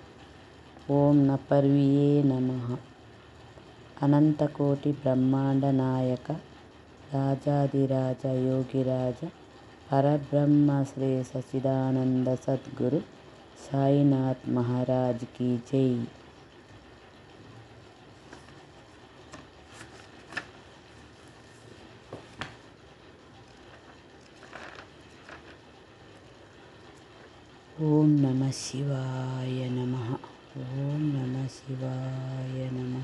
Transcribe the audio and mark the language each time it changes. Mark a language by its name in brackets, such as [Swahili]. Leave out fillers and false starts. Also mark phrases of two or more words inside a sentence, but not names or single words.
[Sanskrit] ಓಂ ನಪರ್ವಿಯೇ ನಮಃ. ಅನಂತಕೋಟಿ ಬ್ರಹ್ಮಾಂಡ ನಾಯಕ ರಾಜಾಧಿರಾಜ ಯೋಗಿರಾಜ ಪರಬ್ರಹ್ಮ ಶ್ರೀ ಸಚ್ಚಿದಾನಂದ ಸದ್ಗುರು ಸಾಯಿನಾಥ್ ಮಹಾರಾಜ್ [Hindi] की जय. [Sanskrit] ಓಂ ನಮಃ ಶಿವಾಯ ನಮಃ. ಓಂ ನಮಃ ಶಿವಾಯ ನಮಃ.